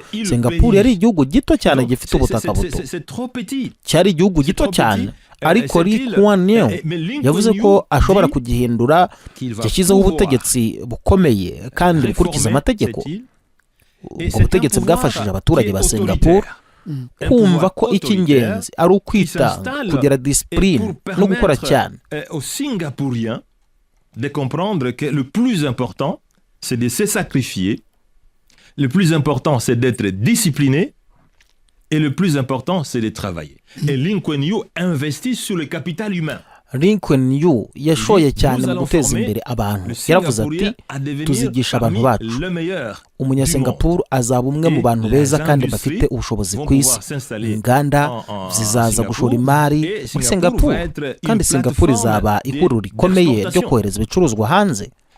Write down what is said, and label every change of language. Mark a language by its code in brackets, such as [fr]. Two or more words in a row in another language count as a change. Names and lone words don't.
[rw] Singapore yari igihugu gito cyane gifite ubutaka buto, cyari igihugu gito cyane, ariko Lee Kuan Yew yavuze ko ashobora kugihindura, yashyizeho ubutegetsi bukomeye kandi bukurikiza amategeko. ubwo butegetsi bwafashije abaturage ba Singapore kumva ko icy'ingenzi ari ukwitanga, kugira discipline no gukora cyane. [fr] Aux Singapouriens de comprendre que le plus important c'est de se sacrifier, le plus important c'est d'être discipliné, et le plus important c'est de travailler. Et Lee Kuan Yew investit sur le capital humain. [rw] Lee Kuan Yew yashoye cyane mu guteza imbere abantu. Yaravuze ati tuzigisha abantu bacu, umunyasingapuru azaba umwe mu bantu beza kandi bafite ubushobozi ku isi. Inganda zizaza gushora imari muri Singapuru, kandi Singapuru izaba ihuriro rikomeye ryo kohereza ibicuruzwa hanze.